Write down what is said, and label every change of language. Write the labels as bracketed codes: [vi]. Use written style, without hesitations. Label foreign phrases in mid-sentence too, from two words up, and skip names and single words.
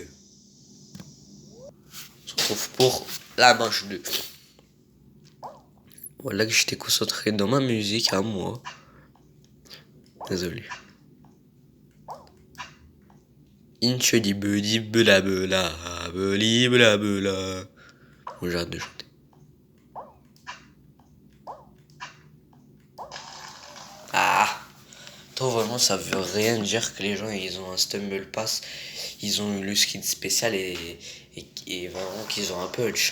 [fr] On se retrouve pour la manche 2. Voilà que j'étais concentré dans ma musique à moi. Désolé. Inche di bedi bela bela beli bela bela. Bon, j'arrête de chanter. Ah! Toi, vraiment, ça veut rien dire que les gens, ils ont un Stumble Pass. Ils ont eu le skin spécial et vraiment qu'ils ont un punch.